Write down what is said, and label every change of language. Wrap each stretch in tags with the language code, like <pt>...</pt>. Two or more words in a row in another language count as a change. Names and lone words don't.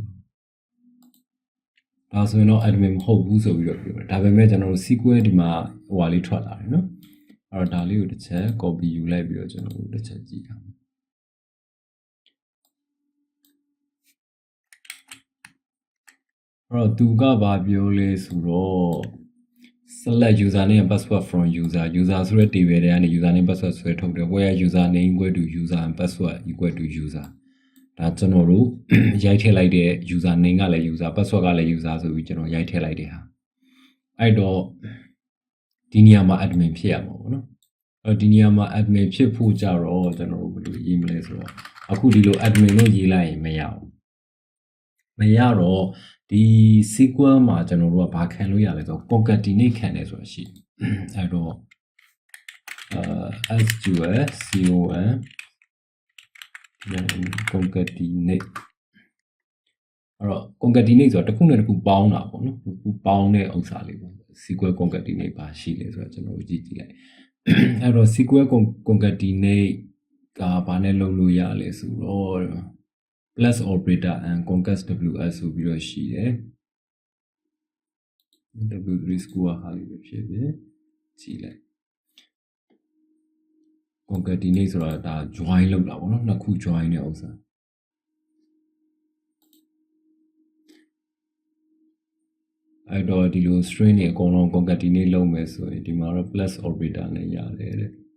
<my>ဒါဆိုရင်တော့ admin မဟုတ်ဘူးဆိုပြီးတော့ပြောတယ်ဒါပေမဲ့ကျွန်တော်တို့ SQL ဒီမှာဟိုဟာလေးထွက်လာတယ်เนาะအဲ့တော့ဒါလေးကိုတစ်ချက် copy ယူလိုက်ပြီးတော့ကျွန်တော်တို့တစ်ချက်ကြည့်အောင် အဲ့တော့သူကဘာပြောလဲဆိုတော့</my> <en>select username and password from user</en> <my>ဆိုတဲ့ table တွေကနေ</my> <en>username password</en> <my>ဆွဲထုတ်တယ်</my> <en>where username equal to user and password equal to user</en> <my>ဒါကျွန်တော်တို့ရိုက်ထည့်လိုက်တဲ့ username ကလည်း user password ကလည်း user ဆိုပြီးကျွန်တော်ရိုက်ထည့်လိုက်တဲ့ဟာအဲ့တော့ဒီနေရာမှာ admin ဖြစ်ရမှာပေါ့နော်အဲ့ဒီနေရာမှာ admin ဖြစ်ဖို့ကြတော့ကျွန်တော်တို့ဘယ်လိုရေးမလဲဆိုတော့အခုဒီလို admin လို့ရေးလိုက်ရင်မရဘူးမရတော့ဒီ SQL မှာကျွန်တော်တို့ကဘာခံလို့ရလဲဆိုတော့ concatenate ခံတယ်ဆိုတာရှိအဲ့တော့</my> <en>SQL con concatenate concatenate</en> <my>ဆိုတာတစ်ခုနဲ့တစ်ခုပေါင်းတာပေါ့နော်တစ်ခုပေါင်းတဲ့ဥစ္စာလေးပေါ့</my> <en>sequence concatenate</en> <my>ပါရှိလဲဆိုတော့ကျွန်တော်တို့ကြည့်လိုက်အဲ့တော့</my> <en>sequence concatenate</en> <my>ကဘာနဲ့လုပ်လို့ရလဲဆိုတော့</my> <en>plus operator and concat ws</en> <my>ဆိုပြီးတော့ရှိတယ်</my> <en>w3 square</en> <my>ဟာလေးပဲဖြစ်ပြီကြည့်လိုက် concatenate ဆိုတာဒါ join လုပ်တာပေါ့နော်နှစ်ခု join တဲ့ဥစ္စာအဲ့တော့ဒီလို string တွေအကုန်လုံး concatenate လုပ်မယ်ဆိုရင်ဒီမှာတော့</my> <en>plus operator</en> <my>နဲ့ရတယ်တဲ့</my>